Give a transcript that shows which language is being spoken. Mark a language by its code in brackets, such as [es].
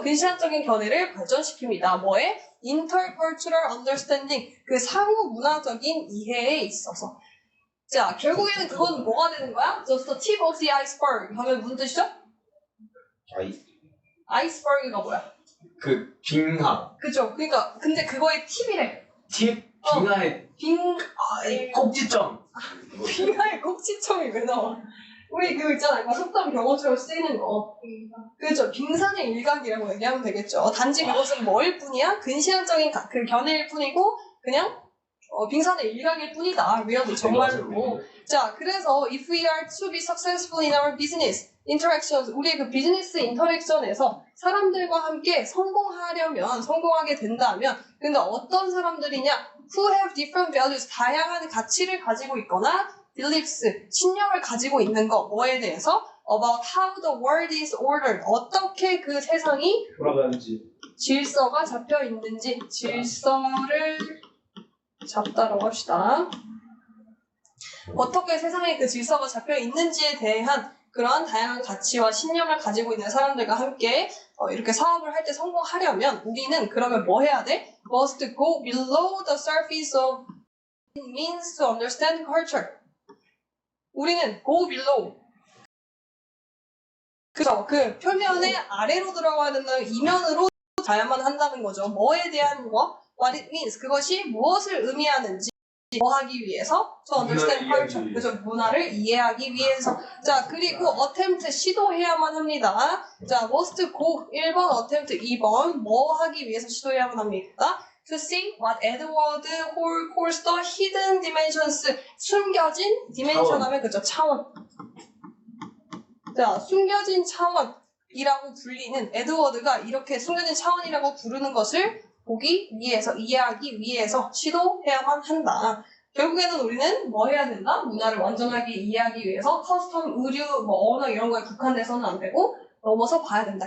[ko] 근시안적인 견해를 발전시킵니다. 뭐에? [en] Intercultural understanding, [ko] 그 상호 문화적인 이해에 있어서. 자, 결국에는 그건 뭐가 되는 거야? [en] Just the tip of the iceberg [ko] 하면 무슨 뜻이죠? 아이스버그가 뭐야? 그 빙하. 그죠. 그러니까 근데 그거의 팁이래. 팁? 빙하의 꼭지점. 빙하의 꼭지점이 왜 나와? 우리 그거 있잖아. 속담 경어처럼 쓰이는 거. 그렇죠. 빙산의 일각이라고 얘기하면 되겠죠. 단지 그것은 뭐일 뿐이야? 근시안적인 그 견해일 뿐이고 그냥 빙산의 일각일 뿐이다. really 정말로. 자, 그래서 [en] if we are to be successful in our business interactions, [ko] 우리의 그 비즈니스 인터랙션에서 사람들과 함께 성공하게 된다면, 근데 어떤 사람들이냐? [en] who have different values, [ko] 다양한 가치를 가지고 있거나 beliefs, 신념을 가지고 있는 거, 뭐에 대해서? [en] about how the world is ordered, [ko] 어떻게 그 세상이 돌아가는지, 질서가 잡혀 있는지, 질서를 잡다라고 합시다. 어떻게 세상에 그 질서가 잡혀 있는지에 대한 그러한 다양한 가치와 신념을 가지고 있는 사람들과 함께 이렇게 사업을 할 때 성공하려면 우리는 그러면 뭐 해야 돼? [en] Must go below the surface of means to understand culture. [ko] 우리는 [en] go below. [ko] 그죠? 그 표면의 아래로 들어가야 된다면 이면으로 가야만 한다는 거죠. 뭐에 대한 거? [en] What it means. [ko] 그것이 무엇을 의미하는지 뭐 하기 위해서? [en] To understand culture. [ko] 그죠? 문화를 이해하기 위해서. 자, 그리고 attempt 시도해야만 합니다. 자, must go 1번, attempt 2번 뭐 하기 위해서 시도해야만 합니다. [en] to see what Edward Hall calls the hidden dimensions. [ko] 숨겨진 dimension 하면 그죠? 차원. 자, 숨겨진 차원이라고 불리는 에드워드가 이렇게 숨겨진 차원이라고 부르는 것을 보기 위해서, 이해하기 위해서 시도해야만 한다. 결국에는 우리는 뭐 해야 된다? 문화를 완전하게 이해하기 위해서 커스텀, 의류, 뭐 언어 이런 거에 국한돼서는 안 되고 넘어서 봐야 된다.